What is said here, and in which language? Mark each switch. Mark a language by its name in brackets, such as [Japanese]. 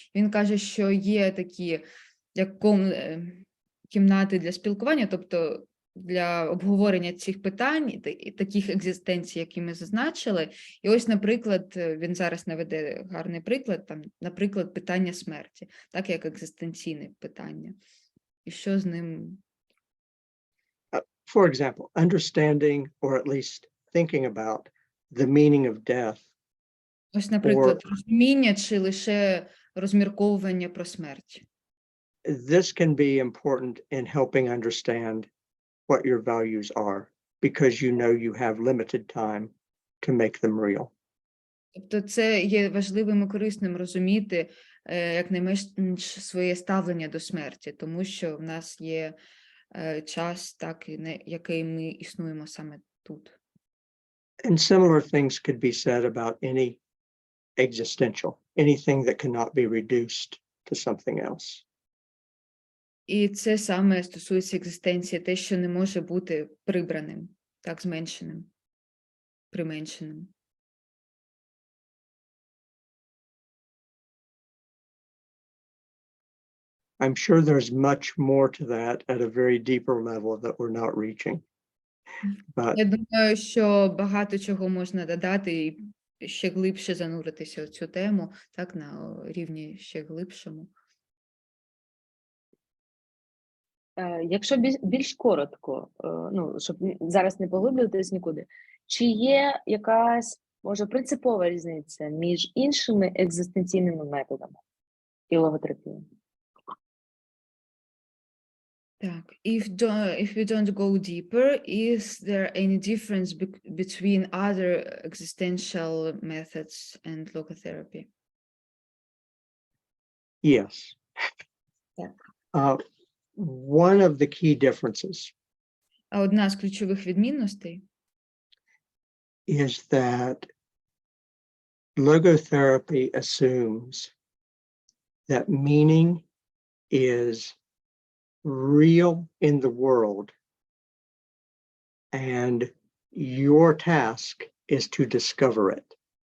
[Ukrainian] Він каже, що є такі як кімнати для спілкування, тобто для обговорення цих питань, таких екзистенцій, які ми зазначили. І ось, наприклад, він зараз наведе гарний приклад, там, наприклад, питання смерті, так як екзистенційне питання. І що з ним? [English] For example, understanding or at least thinking about the meaning of death. [Ukrainian] Ось, наприклад, розуміння чи лише розмірковування про смерть. [English] this can be important in helping understand what your values are, because you know you have limited time to make them real. [Ukrainian] Тобто це є важливим і корисним розуміти якнайменш своє ставлення до смерті, тому що в нас є час, так, який ми існуємо саме тут. [English] And similar things could be said about any existential, anything that cannot be reduced to something else. [Ukrainian] І це саме стосується екзистенції, те, що не може бути прибраним, так, зменшеним, применшеним. [English] I'm sure there's much more to that at a very deeper level that we're not reaching. But [Ukrainian] Я думаю, що багато чого можна додати і ще глибше зануритися в цю тему, так, на рівні ще глибшому. Якщо більш коротко, ну, щоб зараз не поглиблюватись нікуди, чи є якась, може, принципова різниця між іншими екзистенційними методами і логотерапією? Так, [English] if we don't go deeper, is there any difference between other existential methods and logotherapy? yes. Yeah. One of the key differences [Ukrainian] А одна з ключових відмінностей [English] is that logotherapy assumes that meaning is real in the world, and your task is to discover it.